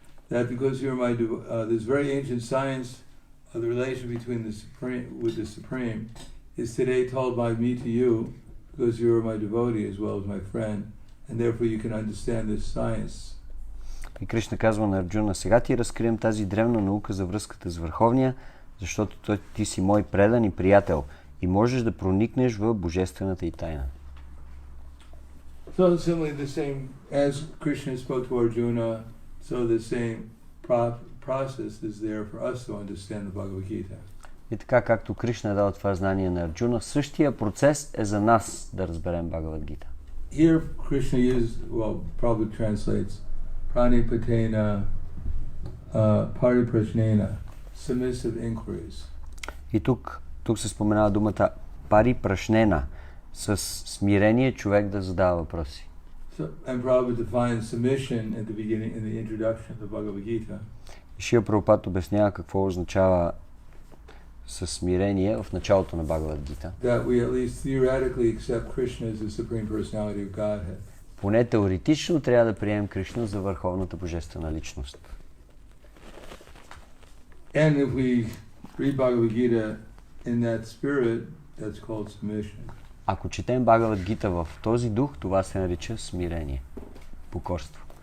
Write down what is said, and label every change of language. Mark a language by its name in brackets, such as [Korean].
[English] That because you're my, this very ancient science of the relation between the Supreme, with the Supreme, is today told by me to you, because you are my devotee as well as my friend, and therefore you can understand this science. [Bulgarian] И Кришна казва на Арджуна: сега ти разкрием тази древна наука за връзката с Върховния, защото ти си мой предан и приятел и можеш да проникнеш в божествената и тайна. [English] So similarly, the same as Krishna spoke to Arjuna So the same process is there for us to understand the Bhagavad Gita. [Bulgarian] И така, както Кришна е дал това знание на Арджуна, същия процес е за нас да разберем Бхагавад Гита. [English] Here Krishna used, well, probably translates pranipatena pariprashnena, submissive inquiries. [Bulgarian] И тук се споменава думата парипрашнена, с смирение човек да задава въпроси. [English] So, and Prabhupada defines submission at the beginning, in the introduction of the Bhagavad Gita. [Bulgarian] Шрила Прабхупад обяснява какво означава със смирение в началото на Бхагавад Гита. [English] That we at least theoretically accept Krishna as the Supreme Personality of Godhead. [Bulgarian] Поне теоретично трябва да приемем Кришна за върховната божествена личност. [English] And if we read Bhagavad Gita in that spirit, that's called submission. [Bulgarian] Ако четем Бхагавад Гита в този дух, това се нарича смирение, покорство.